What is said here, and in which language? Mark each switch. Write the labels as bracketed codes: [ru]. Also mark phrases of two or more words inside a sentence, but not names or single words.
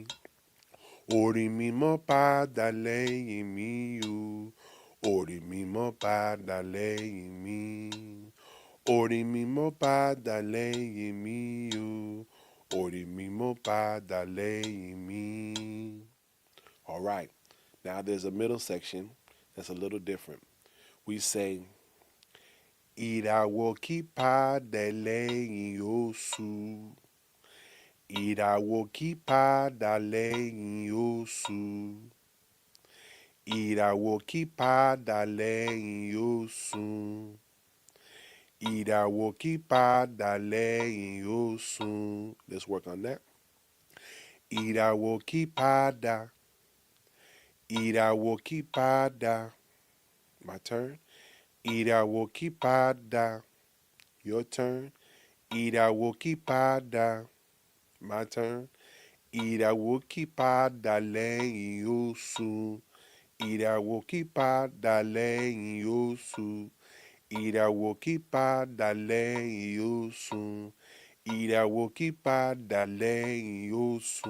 [yo] Ori mi mo padà lẹ́yìn mi o. Ori mi mo padà lẹ́yìn mi. Ori mi mo padà lẹ́yìn mi o. Ori mi mo padà lẹ́yìn mi. [en] All right. Now there's a middle section that's a little different. We say, [yo] ìràwọ̀ kì í padà lẹ́yìn oṣù. ìràwọ̀ kì í padà lẹ́yìn oṣù. Ìràwọ̀ kì í padà lẹ́yìn oṣù. Ìràwọ̀ kì í padà lẹ́yìn oṣù. [en] Let's work on that. [yo] Ìràwọ̀ kì í padà. Ìràwọ̀ kì í padà. [en] My turn. [yo] Ìràwọ̀ kì í padà. [en] Your turn. [yo] Ìràwọ̀ kì í padà. [en] My turn. [yo] Ìràwọ̀ kì í padà lẹ́yìn oṣù. Ìràwọ̀ kì í padà lẹ́yìn oṣù. Ìràwọ̀ kì í padà lẹ́yìn oṣù. Ìràwọ̀ kì í padà lẹ́yìn oṣù.